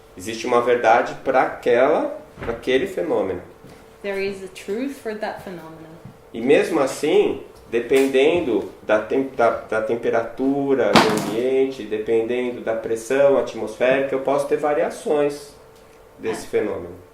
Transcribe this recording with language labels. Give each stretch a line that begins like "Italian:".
Portuguese: existe uma verdade para aquele fenômeno.
English: there is a truth for that phenomenon.
Portuguese: E mesmo assim, dependendo da temperatura do ambiente, dependendo da pressão atmosférica, eu posso ter variações desse fenômeno.